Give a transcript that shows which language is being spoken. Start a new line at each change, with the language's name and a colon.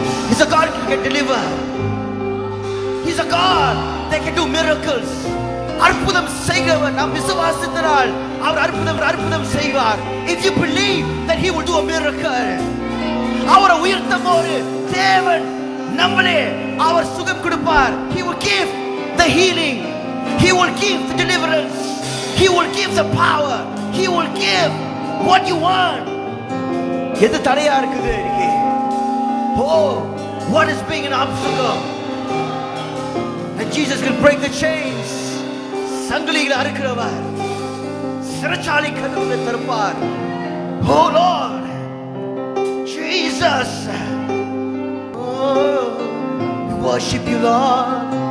English: He's a God who can deliver. He's a God that can do miracles.
Tamil: அற்புதம் செய்கிறவர். நாம் விசுவாசித்தால் அவர் அற்புதம் செய்வார்.
English: If you believe that he will do a miracle,
Tamil: அவரை உயர்த்தும்போது தேவன் நம்மளே அவர் சுகம் கொடுப்பார்.
English: He will give the healing. He will give the deliverance. He will give the power. He will give what you want.
Tamil: எது தடையா இருக்குது இன்னைக்கு?
English: Oh, what is being an obstacle? And Jesus can break the chains.
Tamil: சங்கிலிகளை அறுக்கிறவர், சிறைச்சாலை கதவுகளை திறப்பார்.
English: Oh Lord, Jesus, oh, we worship you Lord.